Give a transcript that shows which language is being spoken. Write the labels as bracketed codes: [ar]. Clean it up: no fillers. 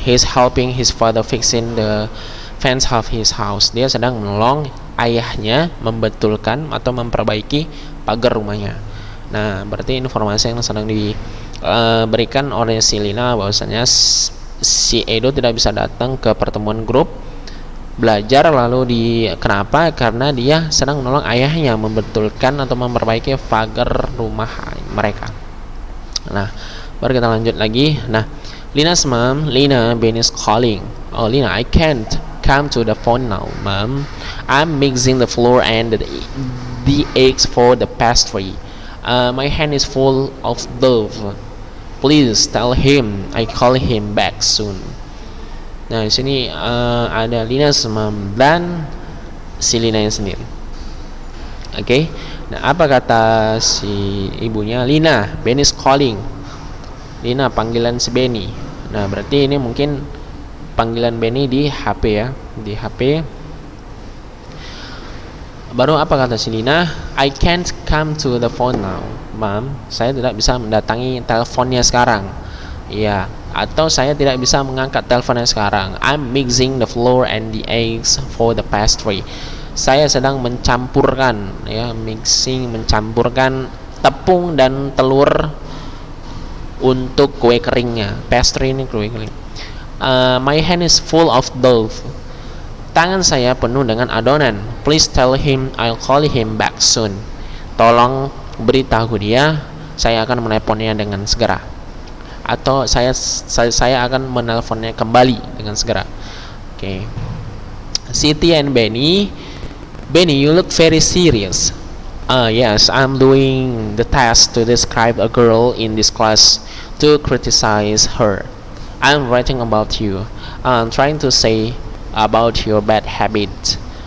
[en] He's helping his father fixing the fence of his house. [id] Dia sedang menolong ayahnya membetulkan atau memperbaiki pagar rumahnya. Nah, berarti informasi yang sedang diberikan oleh si Lina bahwasanya si Edo tidak bisa datang ke pertemuan grup belajar. Kenapa? Karena dia sedang menolong ayahnya membetulkan atau memperbaiki pagar rumah mereka. Nah, baru kita lanjut lagi. [en] Nah, Lina's mom, Lina, Ben is calling. Oh, Lina, I can't come to the phone now, Mom. I'm mixing the flour and the eggs for the pastry. My hand is full of dough. Please tell him I call him back soon. [id] Nah, di sini ada Lina's mom dan si Lina yang sendiri. Oke. Nah, apa kata si ibunya? [en] Lina, Ben is calling. Lina, [id] panggilan si Benny. Nah, berarti ini mungkin panggilan Benny di HP ya, di HP. Baru apa kata si Lina? [en] I can't come to the phone now, Mom. [id] Saya tidak bisa mendatangi teleponnya sekarang. Iya, atau saya tidak bisa mengangkat teleponnya sekarang. [en] I'm mixing the flour and the eggs for the pastry. [id] Saya sedang mencampurkan, ya, mencampurkan tepung dan telur untuk kue keringnya. Pastry ini kue kering. [en] My hand is full of dough. [id] Tangan saya penuh dengan adonan. [en] Please tell him I'll call him back soon. [id] Tolong beritahu dia, saya akan menelponnya dengan segera. Atau saya akan menelponnya kembali dengan segera. [en] Okay. Siti and Benny. Benny, you look very serious. Yes, I'm doing the task to describe a girl in this class to criticize her. I'm writing about you. I'm trying to say about your bad habit.